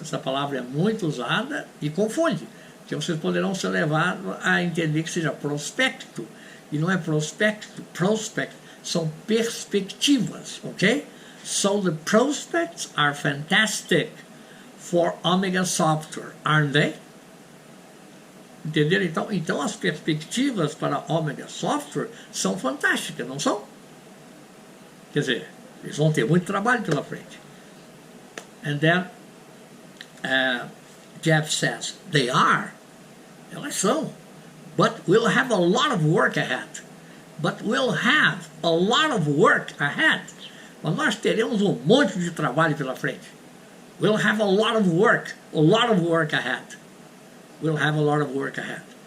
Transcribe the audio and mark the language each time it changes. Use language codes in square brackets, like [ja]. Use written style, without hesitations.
[pt] Essa palavra é muito usada e confunde. Que vocês poderão ser levados a entender que seja prospecto. E não é prospecto. Prospect são perspectivas. Ok? [en] So the prospects are fantastic for Omega Software, aren't they? [pt] Entenderam? Então as perspectivas para Omega Software são fantásticas, não são? Quer dizer, eles vão ter muito trabalho pela frente. [en] And then Jeff says, they are. [pt] Elas são. [en] But we'll have a lot of work ahead. But we'll have a lot of work ahead. [pt] Mas nós teremos um monte de trabalho pela frente. [en] We'll have a lot of work ahead. We'll have a lot of work ahead.